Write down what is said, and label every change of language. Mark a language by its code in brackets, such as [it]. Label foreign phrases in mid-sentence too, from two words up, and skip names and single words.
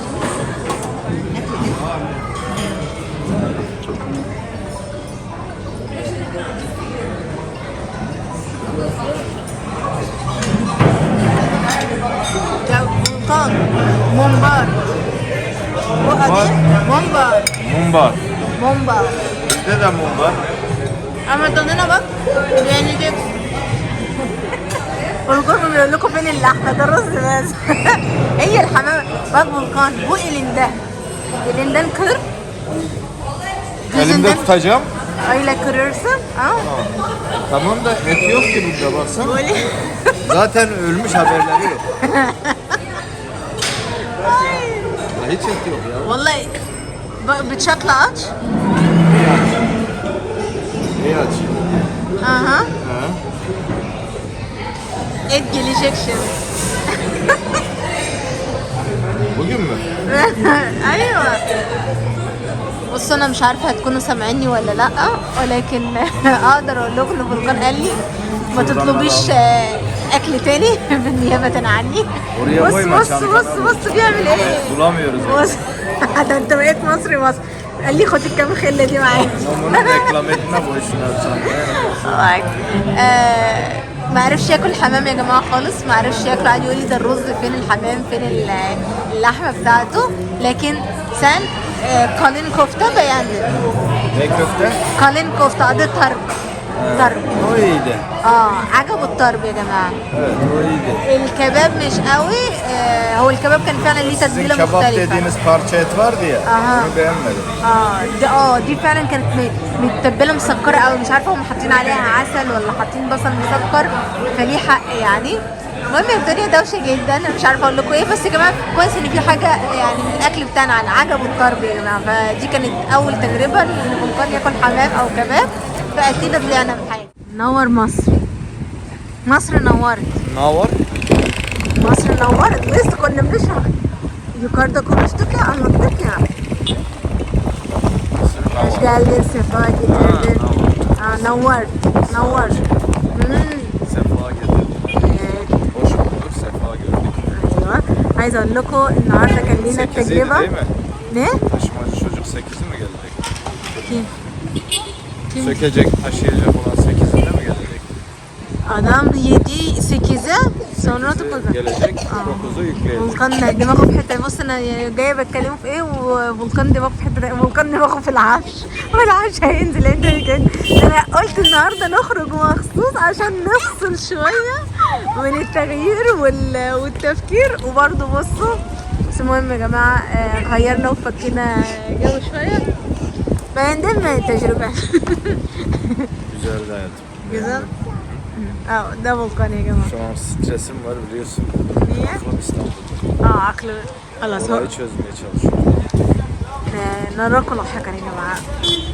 [ar] فولكان ممبار. ممبار [tr] Mumbar. [ar] ممبار. [tr] Bizde de mumbar. [ar] اما تنينا بقى يعني كده. فولكان بيقول لكم فين اللحمه، ده الرز بس. هي الحمام [tr] bak Volkan bu elinde. Elinden kır. Elimde tutacağım. Öyle kırırsın. Ha? Tamam da et yok ki burada baksana. Böyle. Zaten ölmüş haberleri yok. Ya hiç et yok ya. Vallahi bıçakla aç. İyi aç. Aha. Ha. Et gelecek şimdi. Bugün mü? [ar] ايوه بصوا انا مش عارفه هتكونوا سامعيني ولا لا، ولكن اقدر اقول لكم ان فولكان قال لي ما تطلبيش اكل تاني بالنيابه عني. بص بيعمل ايه. [tr] Bulamıyoruz. [ar] بص ده انت بقيت مصري قال لي خد الكام خله دي معاك. [tr] Bunu reklam etme boşuna sen. [ar] ما عرفش ياكل حمام يا جماعه خالص، ما عرفش ياكل. قعد يقول لي ده الرز فين، الحمام فين، اللحمه بتاعته. لكن سان قالين كفته beğendi. [tr] Ne köfte? [ar] قالين كفته adı طرب. طرب. [tr] O iyiydi. [ar] عجبه الطرب يا جماعه. [tr] Evet o iyiydi. [ar] الكباب مش قوي. هو الكباب كان فعلا ليه [tr] Sizin [ar] تتبيله [tr] kebap [ar] مختلفه. [tr] dediğiniz parça et vardı ya. Aha. Onu beğenmedim. [ar] دي فعلا كانت متبله مسكره قوي، مش عارفه هم حاطين عليها عسل ولا حاطين بصل مسكر، فليه حق يعني. المهم الدنيا دوشه جدا، انا مش عارفه اقول لكم ايه، بس يا جماعه كويس ان في حاجه يعني من الاكل بتاعنا عجبه الطرب يا جماعه. فدي كانت اول تجربه ان فولكان ياكل حمام او كباب، فاكيد طلعنا بحاجه. نور مصر، مصر نورت. Navar? مصر نورت. لسه كنا بنشرح [tr] yukarıda konuştuk ya, anlattık ya. Hoş geldin, sefa getirdin. Nawar. Sefa getirdik. Evet. Hoş bulduk, sefa gördük. [ar] ايوه عايزه اقول لكم النهارده كان لينا [tr] 8'iydi [ar] التجربه. [tr] değil mi? Ne? Taşımacı çocuk 8'i mi gelecek? Kim? Sökecek, taşıyacak olan 8'inde mi gelecek? Adam 7-8'e sonra 9'a. Gelecek, 9'u yükleyecek. [ar] فولكان دماغه في حته. بص انا جايه بتكلمه في ايه وفولكان دماغه في حته تانية. فولكان دماغه في العفش والعفش هينزل. انت كده انا قلت النهارده نخرج مخصوص عشان نفصل شويه من التغيير والتفكير. وبرده بصوا بس المهم يا جماعه غيرنا وفكينا جو شويه بندم التجربه. [tr] Güzeldi hayatım. Güzel. [ar] ده فولكان يا جماعه. [tr] Şu an stresim var biliyorsun. Niye? Aklım İstanbul'da. [ar] عقل خلاص هو [tr] Olayı çözmeye çalışıyorum. [ar] نراكم لاحقا يا جماعه.